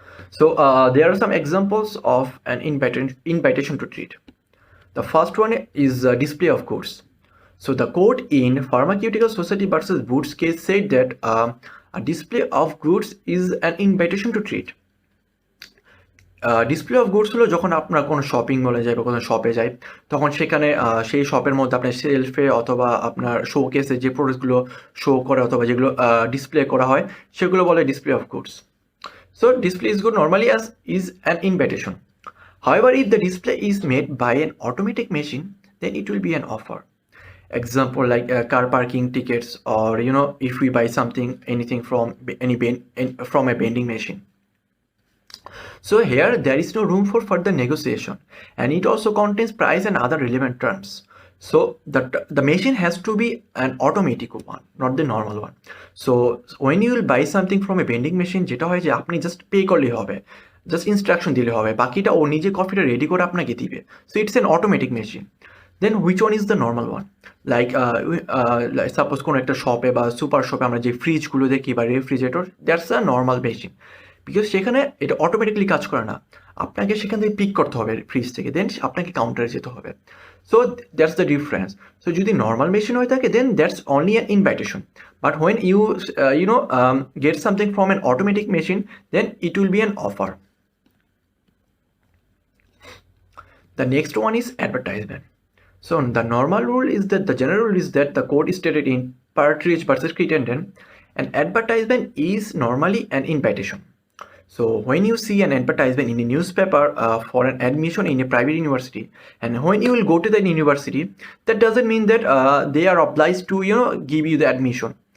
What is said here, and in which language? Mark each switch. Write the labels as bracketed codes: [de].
[en] So there are some examples of an invitation to treat. The first one is display of goods. So the court in Pharmaceutical Society versus Boots case said that a display of goods is an invitation to treat. [bn] Display of goods হলো যখন আপনার কোনো shopping মলে যায় বা কোনো শপে যায়, তখন সেখানে সেই শপের মধ্যে আপনার শেলফে অথবা আপনার শোকেসে যে প্রোডাক্টগুলো শো করে অথবা যেগুলো ডিসপ্লে করা হয় সেগুলো বলে display of goods. [en] So display is good normally as is an invitation. However, if the display is made by an automatic machine, then it will be an offer. Example like car parking tickets, or if we buy anything from a vending machine. So here there is no room for further negotiation, and it also contains price and other relevant terms. So the machine has to be an automatic one, not the normal one. So when you will buy something from a vending machine, [bn] যেটা হয় যে আপনি just pay করলেই হবে, just instruction দিলে হবে, বাকিটা ও নিজে কফিটা রেডি করে আপনাকে দিবে. [en] So it's an automatic machine. Then which one is the normal one? [bn] Like suppose কোনো একটা শপে বা সুপার শপে আমরা যে ফ্রিজগুলো দেখি বা refrigerator, [en] That's a normal machine. [bn] Because সেখানে এটা অটোমেটিকলি কাজ করে না, আপনাকে সেখান থেকে পিক করতে হবে ফ্রিজ থেকে, দেন আপনাকে কাউন্টারে যেতে হবে. [en] So that's the difference. So [bn] যদি নর্মাল মেশিন হয়ে থাকে [en] Then that's only an invitation, but when you get something from an automatic machine, then it will be an offer. The next one is advertisement. So the normal rule is that the general rule is that the court is stated in Partridge versus Crittenden, an advertisement is normally an invitation. So when you see an advertisement in a newspaper for an admission in a private university, and when you will go to the university, that doesn't mean that they are obliged to give you the admission.